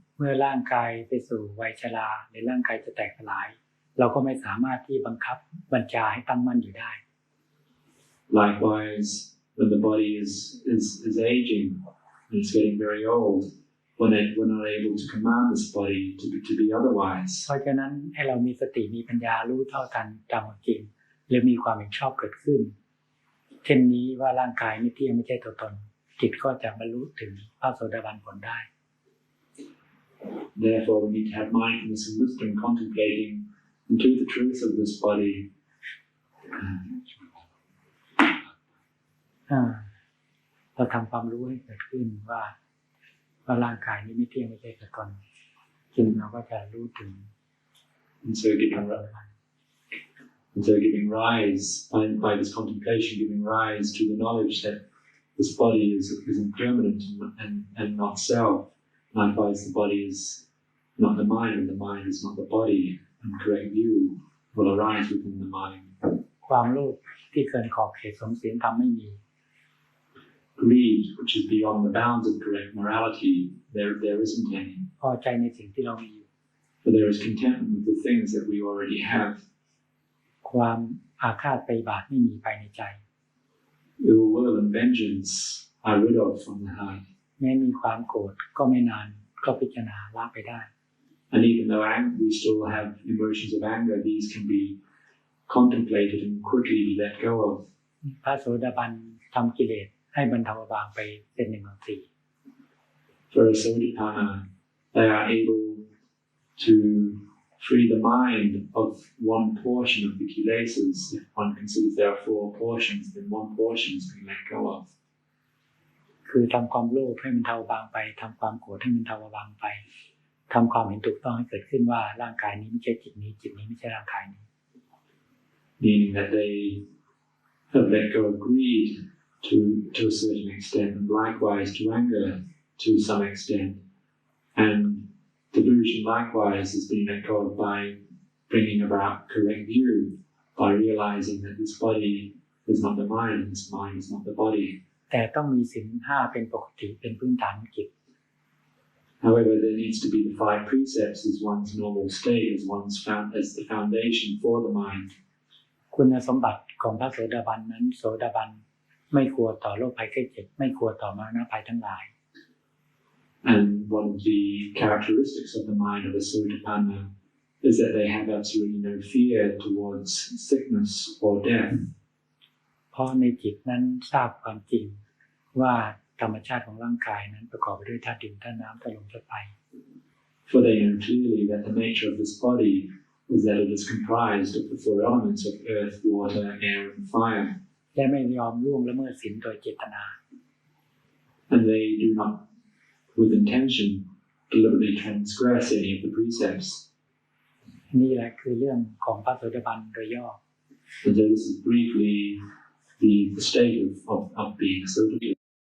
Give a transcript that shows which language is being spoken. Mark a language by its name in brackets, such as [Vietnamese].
[Thai] เมื่อร่างกายไปสู่วัยชราหรือร่างกายจะแตกสลายเราก็ไม่สามารถที่บังคับบัญชาให้ตั้งมั่นอยู่ได้ [English] Likewise, when the body is aging and it's getting very old, we're not able to command this body to be otherwise. [Thai] เพราะฉะนั้นให้เรามีสติมีปัญญารู้เท่าทันตามจริงหรือมีความเห็นชอบเกิดขึ้นเช่นนี้ว่าร่างกายไม่เที่ยงไม่ใช่ตัวตนจิตก็จะบรรลุถึงพระโสดาบันผลได้ [English] Therefore, we need to have mindfulness and wisdom contemplating into the truth of this body. [Thai] เราทำความรู้ให้เกิดขึ้นว่าร่างกายนี้ไม่เที่ยงไม่ใช่ตัวตนจิตเราก็จะรู้ถึง [English] And so giving rise, by this contemplation, giving rise to the knowledge that this body is impermanent and not self. Likewise, the body is not the mind, and the mind is not the body. And correct view will arise within the mind. [Thai] ความโลภที่เกินขอบเขตสมศีลธรรมไม่มี [English] Greed, which is beyond the bounds of correct morality, there isn't any. [Thai] พอใจในสิ่งที่เรามีอยู่ [English] For there is contentment with the things that we already have. [Thai] ความอาฆาตพยาบาทไม่มีภายในใจ [English] Ill will and vengeance are rid of from the heart. [Thai] แม้มีความโกรธก็ไม่นานก็พิจารณาละไปได้ [English] And even though we still have emotions of anger, these can be contemplated and quickly be let go of. [Thai] พระโสดาบันทำกิเลสให้บรรเทาเบาไปเป็น1/4 [English] For a Sodipana, they are able to free the mind of one portion of the kilesas. If one considers there are 4 portions, then one portion is being let go of. [Thai] คือทำความโลภให้มันเทาบางไปทำความโกรธให้มันเทาบางไปทำความเห็นถูกต้องให้เกิดขึ้นว่าร่างกายนี้ไม่ใช่จิตนี้จิตนี้ไม่ใช่ร่างกายนี้ [English] Meaning that they have let go of greed to a certain extent, and likewise to anger to some extent. And delusion likewise has been let go of by bringing about correct view, by realizing that this body is not the mind, and this mind is not the body. [Thai] แต่ต้องมีศีล 5เป็นปกติเป็นพื้นฐานของจิต [English] However, there needs to be the 5 precepts as one's normal state, as the foundation for the mind. [Thai] คุณสมบัติของพระโสดาบันนั้นโสดาบันไม่กลัวต่อโรคภัยไข้เจ็บไม่กลัวต่อมรณะภัยทั้งหลาย [English] And one of the characteristics of the mind of a Sotapanna is that they have absolutely no fear towards sickness or death. [Thai] เพราะในจิตนั้นทราบความจริงว่าธรรมชาติของร่างกายนั้นประกอบไปด้วยธาตุดินธาตุน้ำธาตุลมธาตุไฟ [English] For they know clearly that the nature of this body is that it is comprised of the four elements of earth, water, air, and fire. [Thai] และไม่ยอมล่วงละเมิดศีลโดยเจตนา [English] And they do not, with intention, deliberately transgress any of the precepts. [Thai] นี่แหละคือเรื่องของพระโสดาบันโดยย่อ [English] And so this is briefly the state of being a Sotapan.